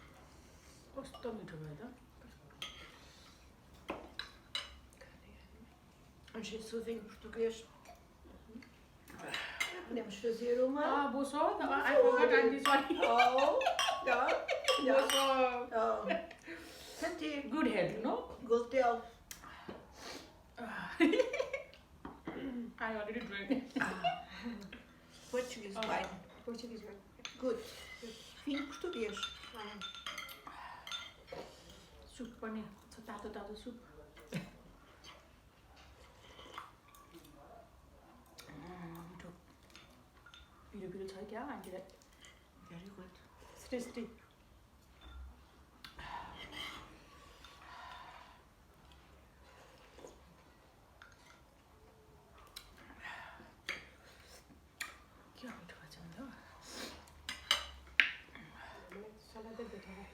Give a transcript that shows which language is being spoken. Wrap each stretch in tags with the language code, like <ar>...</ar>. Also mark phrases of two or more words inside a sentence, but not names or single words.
<ne>कस्तो मिठो भयो त.</ne> <pt>Um jeito de vinho português. Podemos fazer uma. Ah, boa sorte.</pt> <en>I forgot, auntie, sorry.</en> <pt>Oh, ja, ja. Boa sorte.</pt> <en>Oh. Santi, Good head, no? good deal. I already drank. Portuguese Oh. wine. Portuguese one. Good.</en> <pt>Vinho português.</pt> <ne>सुप पनि छ, तातो तातो सुप. मिठो. पिरो पिरो छ क्या आन्टीलाई?</ne> <en>Very good. Tasty.</en> <ne>क्या मिठो खान्छ नि त? Salad de betara.</ne>